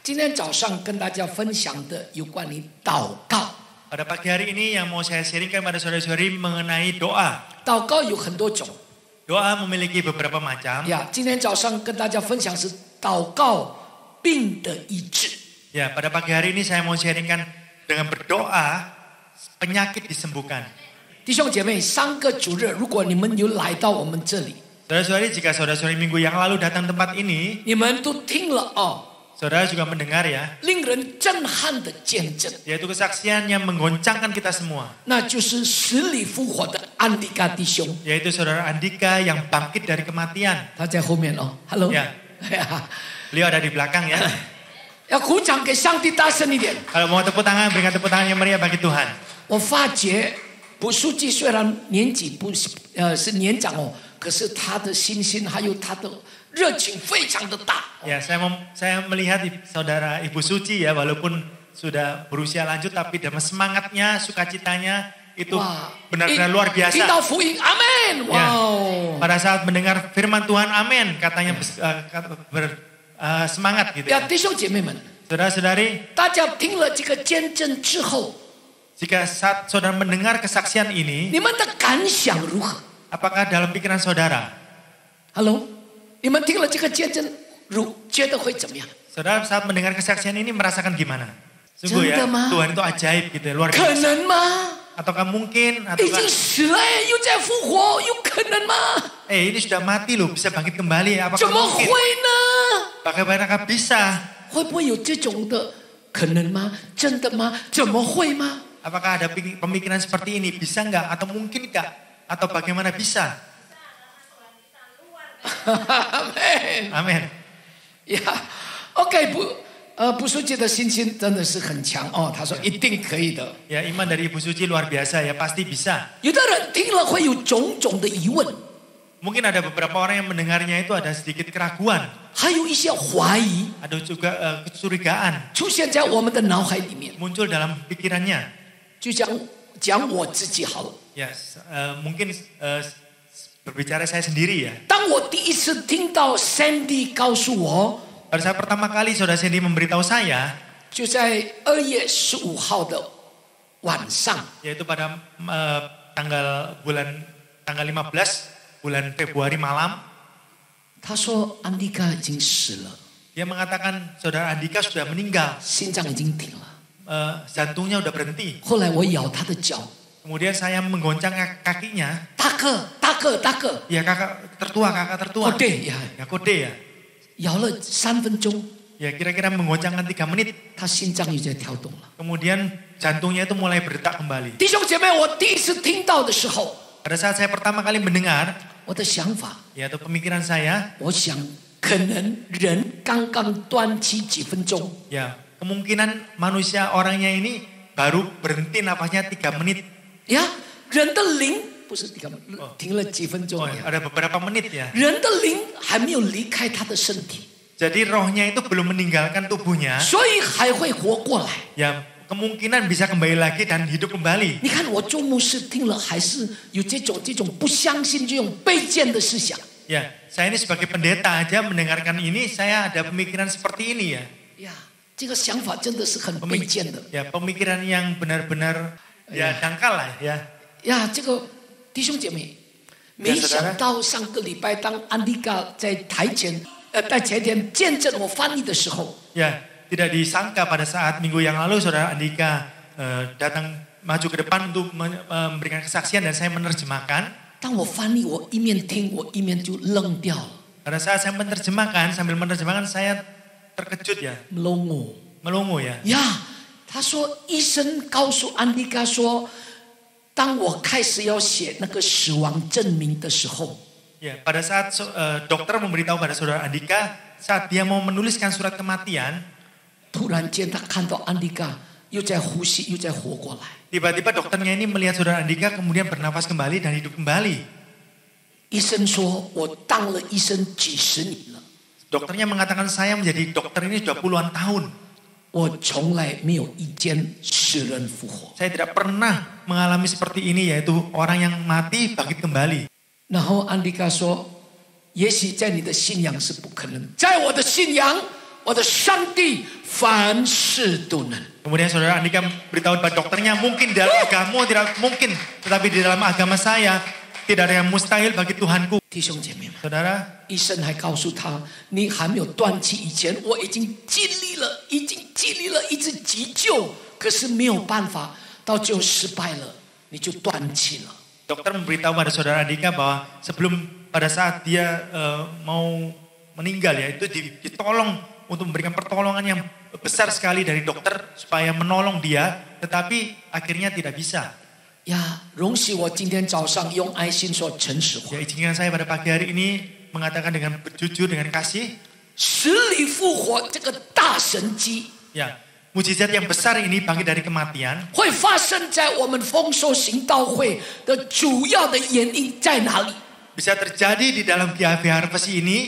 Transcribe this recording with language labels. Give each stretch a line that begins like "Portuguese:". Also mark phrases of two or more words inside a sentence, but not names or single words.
Chinese: 天早上跟大家分享的有关于祷告。
Indonesian: Pada pagi hari ini yang mau saya sharingkan pada saudara-saudari mengenai doa.
Chinese: 祷告有很多种。
Indonesian: Doa memiliki beberapa macam.
Chinese: 呀，今天早上跟大家分享是祷告病的医治。
Indonesian: Ya, pada pagi hari ini saya mau sharingkan dengan berdoa penyakit disembuhkan.
Chinese: 弟兄姐妹，3个主日，如果你们有来到我们这里，
Indonesian: Saudara-saudari, jika saudara-saudari minggu yang lalu datang tempat ini,
Chinese: 你们都听了哦，
Indonesian: saudara juga mendengar ya,
Chinese: 令人震撼的见证，
Indonesian: yaitu kesaksian yang menggoncangkan kita semua.
Chinese: 那就是死里复活的安迪嘎弟兄。
Indonesian: Yaitu saudara Andika yang bangkit dari kematian.
Chinese: 他在后面哦 ，Hello，
Indonesian: Ya, beliau ada di belakang ya.
Chinese: 要鼓掌给上帝大声一点。
Indonesian: Kalau mau tepuk tangan, berikan tepuk tangan yang meriah bagi Tuhan.
Chinese: 我发觉卜书记虽然年纪不是年长哦，可是他的信心还有他的热情非常的大。
Indonesian: Ya, saya melihat saudara Ibu Suci ya, walaupun sudah berusia lanjut, tapi dalam semangatnya, sukacitanya itu benar-benar luar biasa.
Chinese: 听到福音，阿门！哇
Indonesian: Ya,
Chinese: 哦！
Indonesian: pada saat mendengar firman Tuhan, amin, katanya semangat gitu.
Chinese: 呀，弟兄姐妹们，
Indonesian: Saudara-saudari,
Chinese: 大家听了这个见证之后，
Indonesian: jika saat saudara mendengar kesaksian ini,
Chinese: 你们的感想如何
Indonesian: apakah dalam pikiran saudara?
Chinese: ？Hello， 你们听了这个见证，觉得会怎么样？
Indonesian: Saudara saat mendengar kesaksian ini merasakan gimana? Sungguh ya,
Chinese: 真的吗？
Indonesian: Tuhan itu ajaib gitu ya, luar
Chinese: 可
Indonesian: biasa.
Chinese: 能吗？
Indonesian: Ataukah mungkin?
Chinese: 已经
Indonesian: Ataukah
Chinese: 死了又在复活，有可能吗？
Indonesian: ini sudah mati loh, bisa bangkit kembali.
Chinese: 怎
Indonesian: Apakah
Chinese: 么会
Indonesian: mungkin?
Chinese: 呢？
Indonesian: Bagaimana bisa?
Chinese: 会不会有这种的可能吗？真的吗？怎么会吗？
Indonesian: Apakah ada pemikiran seperti ini? Bisa nggak? Atau mungkin nggak? Atau bagaimana bisa?
Chinese: 阿门。
Indonesian: Amin.
Chinese: 呀，OK，卜书记的信心真的是很强哦。他说一定可以的。
Indonesian: Ya, iman dari Ibu Suci luar biasa ya, pasti bisa.
Chinese: 有的人听了会有种种的疑问，
Indonesian: Mungkin ada beberapa orang yang mendengarnya itu ada sedikit keraguan.
Chinese: 还有一些怀疑
Indonesian: Ada juga kecurigaan
Chinese: 出现在我们的脑海里面。
Indonesian: muncul dalam pikirannya.
Chinese: 就讲我自己好了。
Indonesian: Ya, mungkin berbicara saya sendiri ya.
Chinese: 当我第一次听到 Sandy 告诉我，
Indonesian: Pada saat pertama kali saudara Sandy memberitahu saya,
Chinese: 就在2月15号的晚上，
Indonesian: yaitu pada tanggal 15 bulan Februari malam,
Chinese: 他说安迪卡已经死了，
Indonesian: dia mengatakan saudara Andika sudah meninggal,
Chinese: 心脏已经停了。
Indonesian: jantungnya udah berhenti.
Chinese: 后来我咬他的脚，
Indonesian: Kemudian saya menggoncang kakinya,
Chinese: 大哥，大哥，大哥，
Indonesian: ya kakak tertua.
Chinese: 对呀，
Indonesian: Ya kode ya.
Chinese: 咬了3分钟，
Indonesian: Ya kira-kira menggoncangkan 3 menit.
Chinese: 他心脏又在跳动了。
Indonesian: Kemudian jantungnya itu mulai berdetak kembali.
Chinese: 弟兄姐妹，我第一次听到的时候，
Indonesian: Pada saat saya pertama kali mendengar,
Chinese: 我的想法，
Indonesian: yaitu pemikiran saya,
Chinese: 我想可能人刚刚断气几分钟，
Indonesian: ya kemungkinan manusia orangnya ini baru berhenti napasnya 3 menit.
Chinese: 呀，人的灵不是停了几分钟
Indonesian: Oh,
Chinese: 呀，
Indonesian: ada beberapa menit ya.
Chinese: 人的灵还没有离开他的身体，
Indonesian: Jadi rohnya itu belum meninggalkan tubuhnya.
Chinese: 所以还会活过来。
Indonesian: Ya kemungkinan bisa kembali lagi dan hidup kembali.
Chinese: 你看我做牧师听了，还是有这种不相信、这种卑贱的思想。
Indonesian: Ya, saya ini sebagai pendeta aja mendengarkan ini, saya ada pemikiran seperti ini ya.
Chinese: 呀，这个想法真的是很卑贱的。
Indonesian: Ya, pemikiran yang benar-benar ya dangkal lah ya.
Chinese: 呀，这个弟兄姐妹，没想到上个礼拜当安迪卡在在前天见证我翻译的时候，
Indonesian: Ya, tidak disangka pada saat minggu yang lalu saudara Andika datang maju ke depan untuk memberikan kesaksian dan saya menerjemahkan.
Chinese: 当我翻译，我一面听，我一面就愣掉了，
Indonesian: Pada saat saya menerjemahkan, sambil menerjemahkan saya terkejut ya, melongo ya.
Chinese: 呀，他说医生告诉安迪卡说，当我开始要写那个死亡证明的时候，
Indonesian: Ya, pada saat dokter memberitahu pada saudara Andika, saat dia mau menuliskan surat kematian,
Chinese: 突然间他看到安迪卡又在呼吸，又在活过来。
Indonesian: tiba-tiba dokternya ini melihat saudara Andika kemudian bernafas kembali dan hidup kembali.
Chinese: 医生说我当了医生几十年了，
Indonesian: Dokternya mengatakan saya menjadi dokter ini sudah puluhan tahun.
Chinese: 我从来没有一见死人复活。
Indonesian: Saya tidak pernah mengalami seperti ini, yaitu orang yang mati bangkit kembali.
Chinese: 然后安迪卡说，也许在你的信仰是不可能，在我的信仰， 我的上帝凡事都能。
Indonesian: Kemudian saudara Andika beritahu pada dokternya, mungkin dalam agama tidak mungkin, tetapi di dalam agama saya tidak ada yang mustahil bagi Tuhanku.
Chinese: 弟兄姐妹们，
Indonesian: Saudara,
Chinese: 医生还告诉他，你还没有断气以前，我已经尽力了，一直急救，可是没有办法，到最后失败了，你就断气了。
Indonesian: dokter memberitahu pada saudara Andika bahwa sebelum pada saat dia mau meninggal ya, itu ditolong untuk memberikan pertolongan yang besar sekali dari dokter supaya menolong dia, tetapi akhirnya tidak bisa.
Chinese: 呀，容许我今天早上用爱心说诚实话。
Indonesian: Ya, izinkan saya pada pagi hari ini mengatakan dengan jujur, dengan kasih.
Chinese: 死里复活这个大神迹，
Indonesian: Ya, mujizat yang besar ini bangkit dari kematian
Chinese: 会发生在我们丰收行道会的主要的原因在哪里？
Indonesian: bisa terjadi di dalam GAP Harvest ini.